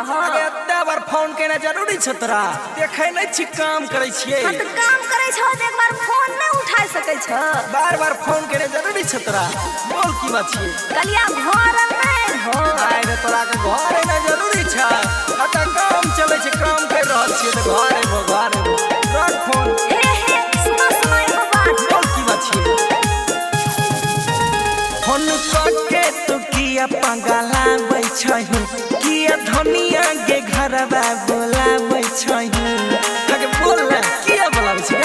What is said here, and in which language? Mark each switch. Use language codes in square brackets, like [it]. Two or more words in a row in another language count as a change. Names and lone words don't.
[mai] अरे एते बार फोन केना जरूरी छ तोरा देखै नै छी काम करै छियै। हां त काम करै छ त एक बार फोन नै उठा सकै छ। बार बार फोन केना जरूरी छ तोरा बोल की बात छियै। कलिया घर में हो आय रे तोरा के घर ना जरूरी छ अत काम चलै छै काम कर रहल छियै त घर रख फोन। हे हे सुनो सुनो एगो बात बोल की बात छियै। फोन करके तू किया पगलाबै छही किया धनिया के घरवा बोलाबै छही आगे बोल ना किया बोलाबै छी।